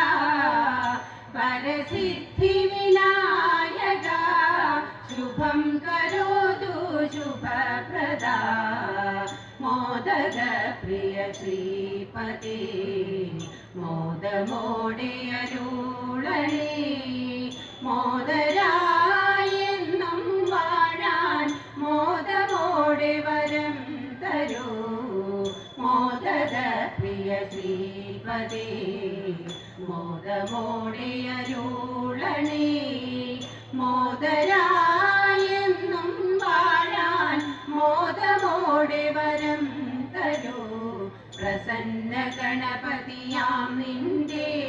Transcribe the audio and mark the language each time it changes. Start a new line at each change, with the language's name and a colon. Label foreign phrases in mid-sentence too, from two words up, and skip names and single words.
Sanskrit: वरसिद्धि विनायका शुभं करोतु शुभप्रदा मोदक प्रिय श्रीपते
Malayalam: മോദമോടെ അരുളണേ മോദരായെന്നും വാഴാൻ മോദമോടെ വരം തരൂ മോദക പ്രിയ ശ്രീപദേ മോദമോടെ അരുളണേ മോദരായെന്നും വാഴാൻ മോദമോടെ വരം തരൂ പ്രസന്ന ഗണപതിയാം നിന്റെ